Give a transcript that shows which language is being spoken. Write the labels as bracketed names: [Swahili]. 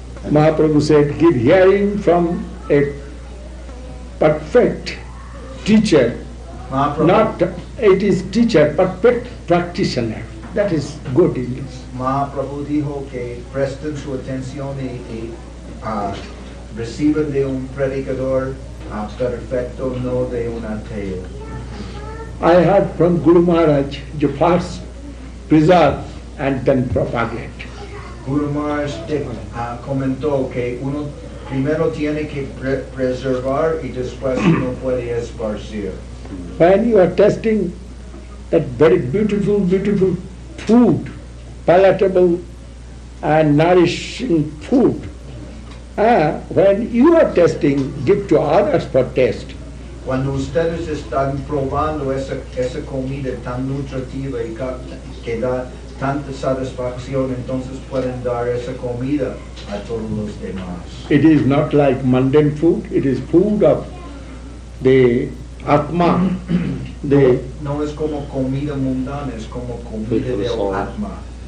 [English] Mahaprabhu said, give hearing from a perfect teacher. [Spanish] Mahaprabhu, [English] Not, it is teacher, perfect practitioner. that is good in this. [Spanish] Mahaprabhu dijo que presten su atención y reciban de un predicador perfecto, no de un ateo. [English] I heard from Guru Maharaj, you first preserve and then propagate. [Spanish] Guru Maharaj comentó que uno primero tiene que preservar y después uno puede esparcir. [English] When you are tasting that very beautiful, beautiful food, palatable and nourishing food, when you are tasting, give to others for taste. [Spanish] Cuando ustedes están probando esa comida tan nutritiva y que da tanta satisfacción, entonces pueden dar esa comida a todos los demás. [English] It is not like mundane food, it is food of the Atma. [Spanish] No es como comida mundana, es como comida del Atma.